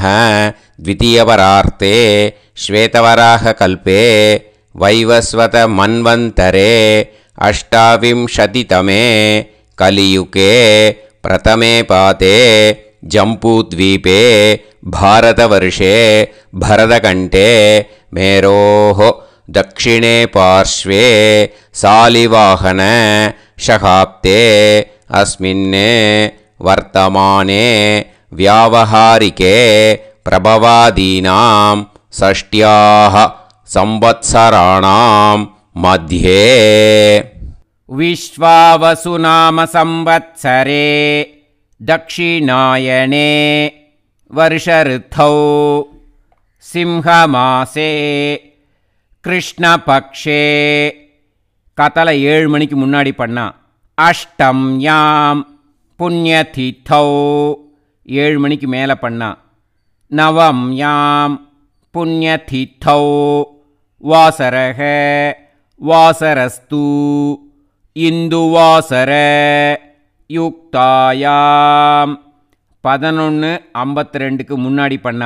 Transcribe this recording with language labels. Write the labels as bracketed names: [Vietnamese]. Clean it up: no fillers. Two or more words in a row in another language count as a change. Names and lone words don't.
[Sanskrit] द्वितीयपरार्धे श्वेतवराहकल्पे वैवस्वत मन्वन्तरे अष्टाविंशतितमे कलियुगे प्रथमे पादे जम्बूद्वीपे भारतवर्षे भरतखण्डे मेरोः दक्षिणे पार्श्वे सालिवाहन शकाब्दे अस्मिन् वर्तमाने व्यावहारिके प्रभवादीनां षष्ट्याः संवत्सराणां मध्ये विश्वावसुनाम संवत्सरे दक्षिणायने वर्षऋतौ सिंहमासे கிருஷ்ணபக்ஷே. [Tamil] காத்தால 7 மணிக்கு முன்னாடி பண்ணா. [Sanskrit] अष्टम्यां पुण्यतिथौ [Tamil] 7 மணிக்கு மேலே பண்ணா. [Sanskrit] नवम्यां पुण्यतिथौ वासरः वासरस्तु इन्दुवासर युक्तायाम् [Tamil] 11:52க்கு முன்னாடி பண்ணா.